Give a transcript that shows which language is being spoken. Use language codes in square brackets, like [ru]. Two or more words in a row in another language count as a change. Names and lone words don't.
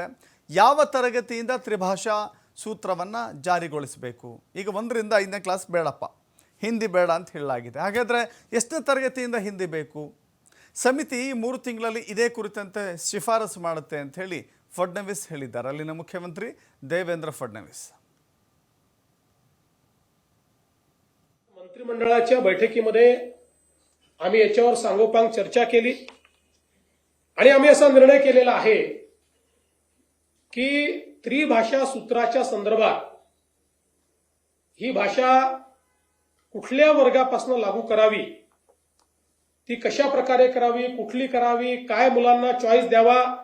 [kn] ಯಾವ ತರಗತಿಯಿಂದ ತ್ರಿಭಾಷಾ ಸೂತ್ರವನ್ನು ಜಾರಿಗೊಳಿಸಬೇಕು? ಈಗ 1ರಿಂದ 5ನೇ ಕ್ಲಾಸ್ ಬೇಡಪ್ಪ, ಹಿಂದಿ ಬೇಡ ಅಂತ ಹೇಳಲಾಗಿದೆ. ಹಾಗಾದರೆ ಎಷ್ಟನೇ ತರಗತಿಯಿಂದ ಹಿಂದಿ ಬೇಕು? ಸಮಿತಿ 3 ತಿಂಗಳಲ್ಲಿ ಇದೇ ಕುರಿತಂತೆ ಶಿಫಾರಸು ಮಾಡುತ್ತೆ ಅಂತ ಹೇಳಿ ಫಡ್ನವೀಸ್ ಹೇಳಿದ್ದಾರೆ, ಅಲ್ಲಿನ ಮುಖ್ಯಮಂತ್ರಿ ದೇವೇಂದ್ರ ಫಡ್ನವೀಸ್. [mr] मंत्रिमंडळाच्या बैठकीमध्ये आम्ही याच्यावर सांगोपांग चर्चा केली आणि आम्ही असा निर्णय केलेला आहे की त्रिभाषा सूत्राच्या संदर्भात ही भाषा कुठल्या वर्गापासून लागू करावी, ती कशा प्रकारे करावी, कुठली करावी, काय मुलांना चॉईस द्यावा,